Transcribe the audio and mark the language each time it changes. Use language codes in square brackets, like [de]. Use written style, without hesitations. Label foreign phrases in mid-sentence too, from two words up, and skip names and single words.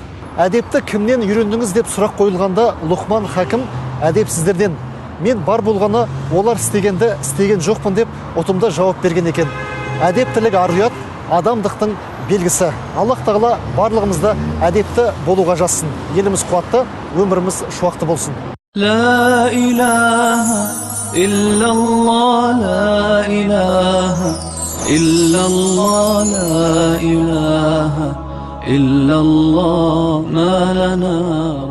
[kk] Әдепті кімнен үйрендіңіз деп сұрақ қойылғанда Лұқман хакім әдепсіздерден, мен бар болғаны олар істегенді істеген жоқпын деп ұтымды жауап берген екен. Әдептілік ар-ұят адамдықтың белгісі. Аллах тағала барлығымызды әдепті болуға жазсын. Еліміз қуатты, өміріміз шуақты болсын. [ar] لا إله إلا الله لا إله إلا الله لا إله إلا الله ما لنا